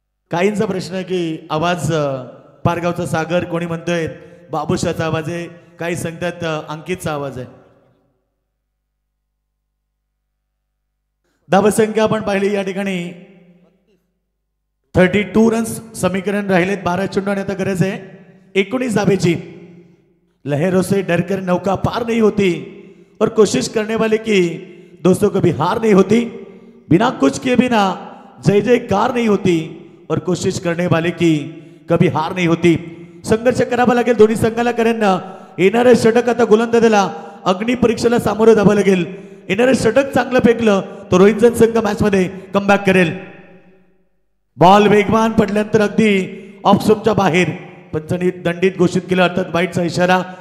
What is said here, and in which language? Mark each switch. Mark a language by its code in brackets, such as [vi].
[mr] काहींचा प्रश्न आहे की आवाज पारगावचा सागर कोणी म्हणतोय बाबूशाचा आवाज आहे. काही सांगतात अंकितचा आवाज आहे. धावसंख्या आपण पाहिली या ठिकाणी 32 रन्स. समीकरण राहिलेत 12 चेंडू आणि आता गरज आहे 19 धावेची. [hi] लहरों से डरकर नौका पार नहीं होती और कोशिश करने वाले की दोस्तों कभी हार नहीं होती. बिना कुछ किए बिना जय जयकार नहीं होती और कोशिश करने वाले की कभी हार नहीं होती. [mr] संघर्ष करावा लागेल दोन्ही संघाला कारण येणारे षटक आता गोलंदाजाला अग्निपरीक्षेला सामोरं जावं लागेल. येणारे षटक चांगलं फेकलं तर रोहिंजन संघ मॅच मध्ये कमबॅक करेल. बॉल वेगवान पडल्यानंतर अगदी ऑफ स्टंपच्या बाहेर पंचांनी दंडित घोषित केलं अर्थात वाईटचा इशारा.